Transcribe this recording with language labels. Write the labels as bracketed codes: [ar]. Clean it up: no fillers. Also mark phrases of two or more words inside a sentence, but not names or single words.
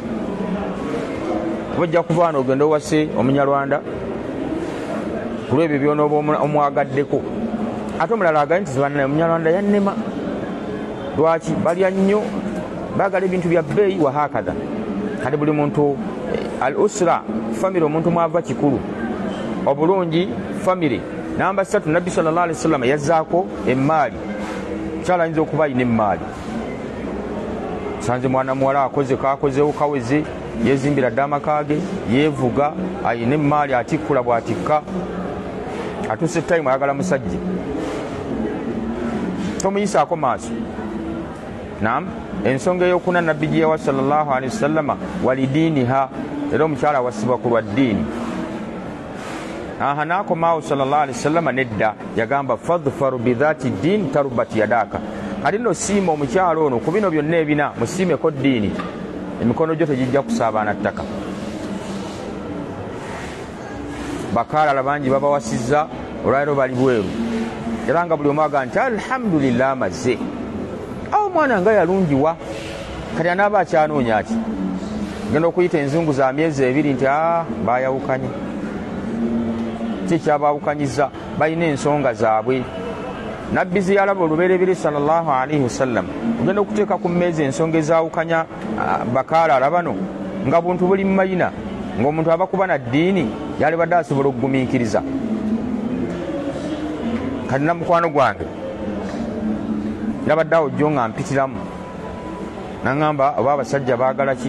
[lg] Bajja kuvaana ogenda owase Omunyarwanda ku lw'ebyo by'onooba omwagaddeko. Ate omulala agaye nti zibanana Omunyarwanda yannema. Lwaki? Balya nnyo, baagala ebintu bya bbeeyi. Wahakadha. Kati buli muntu al usra, famire, omuntu mwava kikulu. Obulungi famire. Namba 3, Nabbi [ar] صلى الله عليه وسلم [lg] yazzaako emmaali. Mukyala ayinza okuba ayina emmaali. Sanze mwana muwala akoze kakozewo kaweze, yezimbira dda amaka ge, yeevuga, ayina emmaali, atikkula bw'atikka. Atuuse time ayagala musajja, tomuyisaako maaso. Naam, ensonga ey'okuna nabbi gye yawa [ar] صلى الله عليه وسلم ولدينها, [lg] era omukyala awasibwa ku lwa ddiini. N'akomaawo [ar] صلى الله عليه وسلم [lg] nedda, yagamba [ar] فاظفر بذات الدين تربت يداك. [lg] Kati nno siima omukyala ono ku bino byonna ebina, musiimeko ddiini, emikono gyo tegijja kusaabaana ttaka. Bakaalala bangi babawasizza, olwaleero bali bweru, era nga buli omu agaa nti alhamdulillah amaze. Awo omwana nga yalungiwa, kati anaaba akyanoonya ati genda okuyita enzungu za myezi 2 nti baayawukanye. Kikyabaawukanyiza, balina ensonga zaabwe. Nabbi ziyalaba olubereberye [ar] صلى الله عليه وسلم, [lg] ogenda okuteeka ku mmeezi ensonga ezaawukanya bakaalala bano nga buntu buli mu mayina, ng'omuntu abakuba na ddiini yalibadde asobola okugumiikiriza. Kati na mukwano gwange yabadde awo jjo nga mpitiramu, naŋŋamba oba abasajja baagala ki?